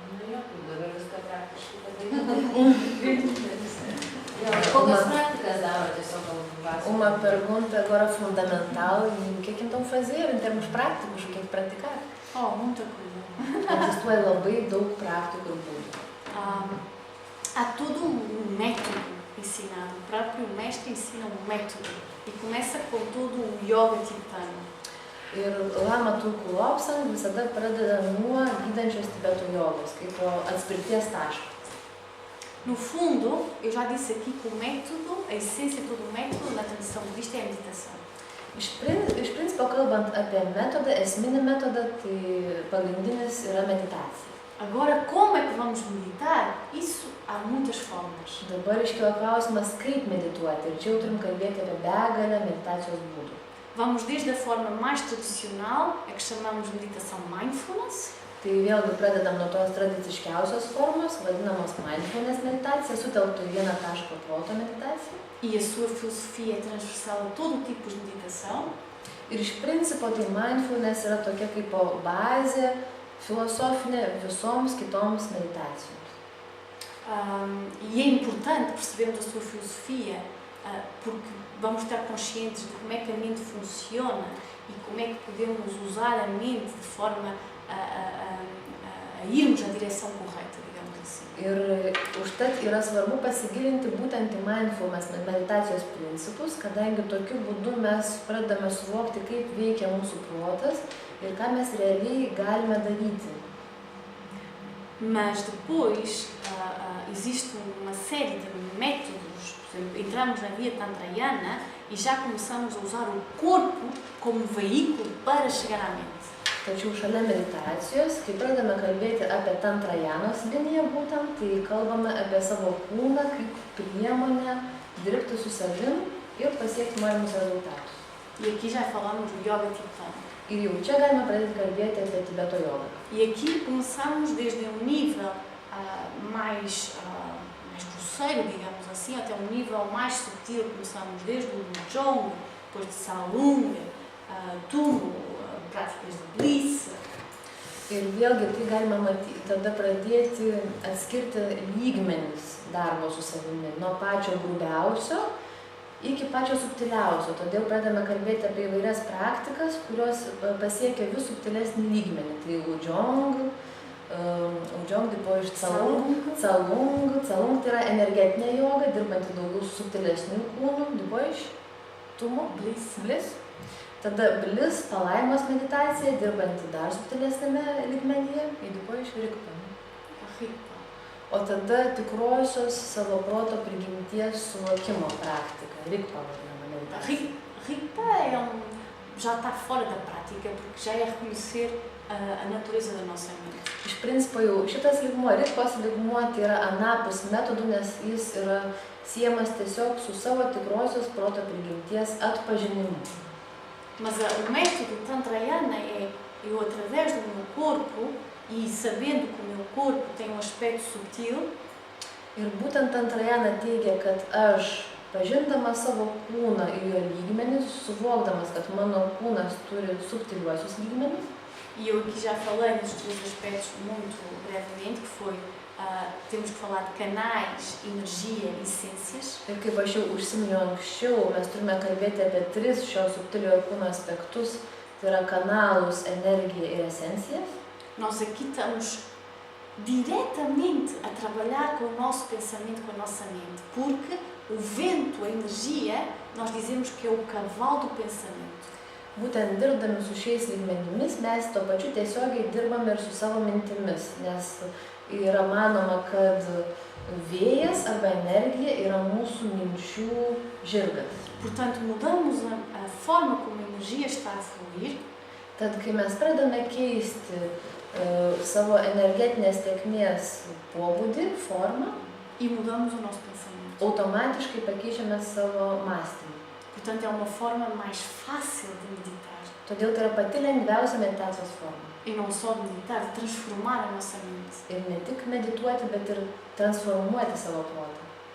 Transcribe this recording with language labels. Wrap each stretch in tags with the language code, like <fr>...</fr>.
<lt>Jokių, dabar viską praktiškai padaryti. Kokias</lt> <pt>práticas</pt> <lt>daro tiesiog galbūt?</lt> <pt>Uma pergunta agora fundamental e o que então fazer em termos práticos, o que praticar? Oh, muita coisa. Existem</pt> <lt>labai daug praktikų ir būdų.</lt> <pt>Há todo um método ensinado, o próprio mestre ensina um método e começa com todo o yoga tibetano.</pt> <lt>Ir Lama Tulku Lobsang visada pradeda nuo gydančios Tibeto jogos, kaip atspirties taško.</lt> <pt>No fundo, eu já disse aqui que o método, a essência de todo o método na tradição budista é a meditação.</pt> <lt>Iš principo, kalbant apie metodą, esminį metodą, tai pagrindinis yra meditacija.</lt> <pt>Agora, como é que vamos meditar? Isso há muitas formas.</pt> <lt>Dabar iškyla klausimas, kaip medituoti. Ir čia jau turim kalbėti apie begalę meditacijos būdų.</lt> <pt>Vamos desde a forma mais tradicional, a que chamamos de meditação mindfulness.</pt> <lt>Tai vėlgi pradedam nuo tos tradiciškiausios formos, vadinamos mindfulness meditacija, sutelktų į vieną tašką proto meditacija.</lt> <pt>E a sua filosofia é transversal a todo tipo de meditação.</pt> <lt>Ir iš principo tai mindfulness yra tokia kaip bazė filosofinė visoms kitoms meditacijoms.</lt> <pt>E é importante percebermos a sua filosofia, porque vamos estar conscientes de como é que a mente funciona e como é que podemos usar a mente de forma a irmos na direção correta, digamos assim.</pt> <lt>Ir užtat yra svarbu pasigilinti būtent į mindfulness meditacijos principus, kadangi tokiu būdu mes pradedame suvokti, kaip veikia mūsų protas ir ką mes realiai galime daryti.</lt> <pt>Mas depois existe uma série de métodos, por exemplo, entramos na via tantrayana e já começamos a usar o corpo como veículo para chegar à mente.</pt> <lt>Tačiau šalia meditacijos, kai pradedame kalbėti apie tantrajanos liniją būtent, tai kalbame apie savo kūną kaip priemonę dirbti su savim ir pasiekti norimus rezultatus.</lt> <pt>E aqui já falamos do yoga tibetano.</pt> <lt>Ir jau čia galime pradėti kalbėti apie Tibeto jogą.</lt> <pt>E aqui começamos desde um nível mais grosseiro, digamos assim, até um nível mais sutil. Começamos desde o Lojong, depois de Salung, Tumo, práticas de Bliss.</pt> <lt>Ir vėlgi tai galima matyti, tada pradėti atskirti lygmenis darbo su savimi, nuo pačio grubiausio iki pačio subtiliausio. Todėl pradedame kalbėti apie įvairias praktikas, kurios pasiekia vis subtilesnį lygmenį. Tai Lojong, tipo iš Calung. Calung tai yra energetinė joga, dirbanti daugiau su subtilesniu kūnu, tipo iš Tumo, Bliss. Tada Bliss, palaimos meditacija, dirbanti dar subtilesnėme lygmenyje, tipo iš Rigpa. O tada tikrosios savo proto prigimties suvokimo praktika, Rigpa vadinama meditacija.</lt> <pt>Rigpa já está fora da prática, porque já é reconhecer a natureza da nossa mente.</pt> <lt>Iš principo jau šitas lygmuo, Rigpos lygmuo, tai yra anapus metodų, nes jis yra siejamas tiesiog su savo tikrosios proto prigimties atpažinimu.</lt> <pt>Mas o método tantrayana é eu, através do meu corpo, e sabendo que o meu corpo tem um aspecto sutil,</pt> <lt>ir būtent tantrayana teigia, kad aš, pažindamas savo kūną ir jo lygmenis, suvokdamas, kad mano kūnas turi subtiliuosius lygmenis.</lt> <pt>E eu aqui já falei nestes dois aspectos muito brevemente, que foi, temos que falar de canais, energia e essências.</pt> <lt>Ir kaip aš jau užsiminiau anksčiau, mes turime kalbėti apie 3 šio subtiliojo kūno aspektus, tai yra kanalus, energiją ir esencijas.</lt> <pt>Nós aqui estamos diretamente a trabalhar com o nosso pensamento, com a nossa mente, porque o vento, a energia, nós dizemos que é o cavalo do pensamento.</pt> <lt>Būtent dirbdami su šiais lygmenimis, mes to pačiu tiesiogiai dirbame ir su savo mintimis, nes yra manoma, kad vėjas arba energija yra mūsų minčių žirgas.</lt> <pt>Portanto, mudamos a forma como a energia está a fluir.</pt> <lt>Tad, kai mes pradame keisti savo energetinės tėkmės pobūdį, formą,</lt> <pt>e mudamos o nosso pensamento.</pt> <lt>Automatiškai pakeičiame savo mąstymą.</lt> <pt>Portanto, é uma forma mais fácil de meditar.</pt> <lt>Todėl tai yra pati lengviausia meditacijos forma.</lt> <pt>E não só de meditar, de transformar a nossa mente.</pt> <lt>Ir ne tik medituoti, bet ir transformuoti savo protą.</lt>